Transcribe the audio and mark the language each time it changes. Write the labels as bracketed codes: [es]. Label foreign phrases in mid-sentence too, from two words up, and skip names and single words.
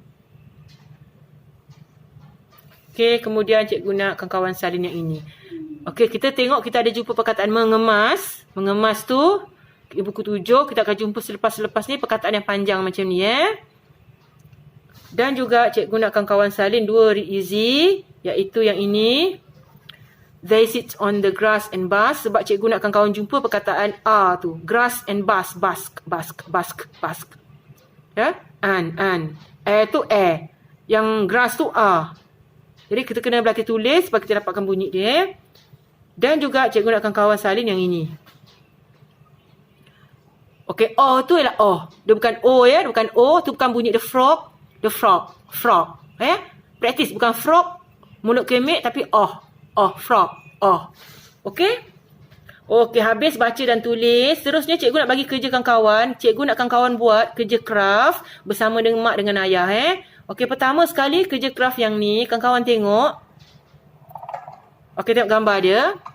[ms] Okey, kemudian cikgu nak kawan-kawan salin yang ini. Okey, kita tengok kita ada jumpa perkataan mengemas. Mengemas tu, buku 7, kita akan jumpa selepas-lepas ni perkataan yang panjang macam ni ya. Dan juga cikgu nak kawan-kawan salin 2 [en] read easy, [ms] iaitu yang ini. [en] They sit on the grass and bask. [ms] Sebab cikgu nak kawan-kawan jumpa perkataan A tu. [en] Grass and bask, bask, bask, bask, bask. Ya? An. [ms] Air tu air. Yang grass tu A. Jadi kita kena berlatih tulis supaya kita dapatkan bunyi dia. Dan juga cikgu nak kawan salin yang ini. Okey, O tu ialah O. Dia bukan O ya, dia bukan O. Tu bukan bunyi [en] the frog. The frog. Frog. Practice. [ms] Bukan frog. Mulut kemek tapi O. O. Frog. O. Okey. Okey, habis baca dan tulis. Seterusnya cikgu nak bagi kerja kawan-kawan. Cikgu nak kawan-kawan buat kerja craft bersama dengan mak dengan ayah. Okey, pertama sekali kerja craft yang ni, kawan-kawan tengok. Okey, tengok gambar dia.